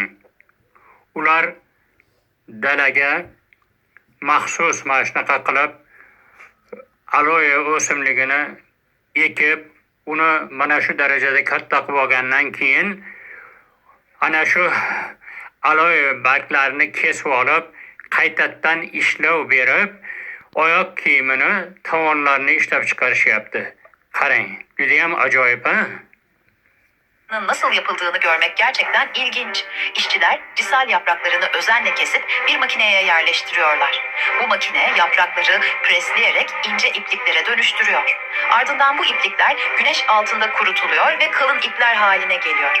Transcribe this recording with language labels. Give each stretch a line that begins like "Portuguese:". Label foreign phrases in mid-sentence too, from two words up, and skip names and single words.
Uzbek: Ular dalaga maxsus mana shunaqa qilib aloe o'simligini ekib, uni mana shu darajada katta qilib olgandan keyin ana shu aloe barglarini kesib olib, qaytadan ishlov berib, oyoq kiyimini tovonlarini ishlab chiqarishyapti. Qarang, juda ham ajoyib, ha?
Turkish: Nasıl yapıldığını görmek gerçekten ilginç. İşçiler risal yapraklarını özenle kesip bir makineye yerleştiriyorlar. Bu makine yaprakları presleyerek ince ipliklere dönüştürüyor. Ardından bu iplikler güneş altında kurutuluyor ve kalın ipler haline geliyor.